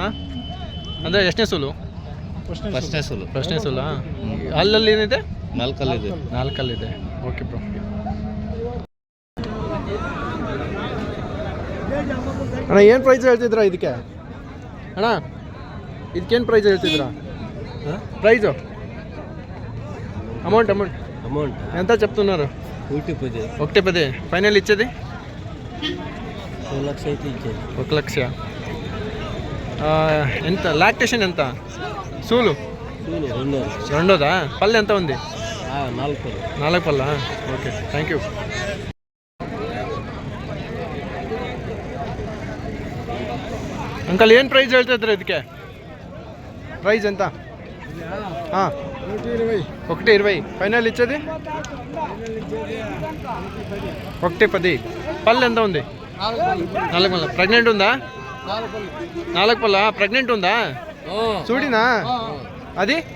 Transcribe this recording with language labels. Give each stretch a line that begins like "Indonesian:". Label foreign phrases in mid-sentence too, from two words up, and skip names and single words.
Kannada: ಅಂದರೆ ಎಷ್ಟನೇ ಸೂಲು? ಫಸ್ಟ್ನೇ ಸೂಲ. ಅಲ್ಲಲ್ಲಿ ಏನಿದೆ? 4 ಕಲ್ಲಿದೆ. 4 ಕಲ್ಲಿದೆ.
English: okay bro.
Kannada: ಅಣ್ಣ ಏನು ಪ್ರೈಸ್ ಹೇಳ್ತಿದ್ರಾ ಇದಕ್ಕೆ? ಅಣ್ಣ ಇದಕ್ಕೇನು ಪ್ರೈಸ್ ಹೇಳ್ತಿದ್ರಾ?
English: prize amount
Telugu: ఎంత చెప్తున్నారు? 110. ఫైనల్ ఇచ్చేది 1 లక్ష. ఎంత లాక్టేషన్? ఎంత సూలు? రెండోదా? పళ్ళు ఎంత ఉంది? 4 పళ్ళ.
English: Okay, thank you.
Kannada: ಅಂಕಲ್ ಏನು ಪ್ರೈಸ್ ಹೇಳ್ತಿದ್ರೆ ಇದಕ್ಕೆ?
Telugu: ಪ್ರೈಸ್ ఎంత? 120. ఫైనల్ ఇచ్చేది 110. పళ్ళు ఎంత ఉంది? 4 పళ్ళ. ప్రెగ్నెంట్ ఉందా? 4 పళ్ళ. ప్రెగ్నెంట్ ఉందా? చూడినా అది?